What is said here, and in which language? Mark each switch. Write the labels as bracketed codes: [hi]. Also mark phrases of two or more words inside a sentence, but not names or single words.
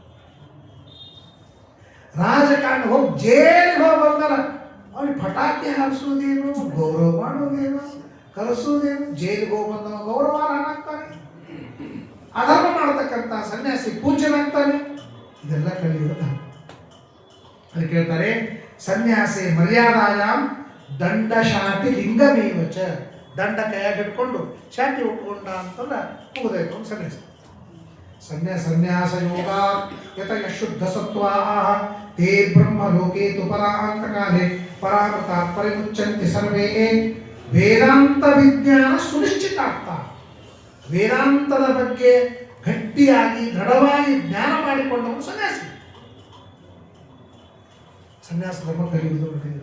[kn] ರಾಜಕಾರಣ ಹೋಗಿ ಜೈಲಿಗೆ ಹೋಗಿ ಬಂದಾರ, ಅವ್ರಿಗೆ ಪಟಾಕಿ ಹಾರಿಸೋದೇನು, ಗೌರವ ಮಾಡೋದೇನು, ಕರೆಸೋದೇನು, ಜೈಲಿಗೆ ಹೋಗಿ ಬಂದವ ಗೌರವ ಹಾಕ್ತಾನೆ, ಅಧರ್ಮ ಮಾಡತಕ್ಕಂಥ ಸನ್ಯಾಸಿ ಪೂಜ್ಯನಾಗ್ತಾನೆ. ಇದೆಲ್ಲ ಕಲಿಯುವುದು. ಅದಕ್ಕೆ ಹೇಳ್ತಾರೆ [sa] ಸನ್ಯಾಸಿ ಮರ್ಯಾದಾಯಾಂ ದಂಡ ಶಾಟಿ ಲಿಂಗಮೇವಚ. [kn] ದಂಡ ಕೈಯಾಗಿ ಹಿಡ್ಕೊಂಡು ಶಾಟಿ ಉಟ್ಕೊಂಡ ಅಂತಂದ್ರೆ ಮುಗಿದಾಯ್ತು ಒಂದು ಸನ್ಯಾಸ. [sa] ಸನ್ಯಾಸ ಯೋಗ ಯತ ಶುದ್ಧ ಸತ್ವಾಹ ತೇ ಬ್ರಹ್ಮ ಲೋಕೆ ತು ಪರಾಂತಕಾಲೇ ಪರಾಮೃತ ಪರಿಮುಚ್ಚಂತಿ ಸರ್ವೇ. ವೇದಾಂತ ವಿಜ್ಞಾನ ಸುನಿಶ್ಚಿತಾರ್ಥ. [kn] ವೇದಾಂತದ ಬಗ್ಗೆ ಗಟ್ಟಿಯಾಗಿ ದೃಢವಾಗಿ ಜ್ಞಾನ ಮಾಡಿಕೊಂಡವನು ಸನ್ಯಾಸಿ. ಸನ್ಯಾಸ ಧರ್ಮ ಕಲಿಯುವುದು.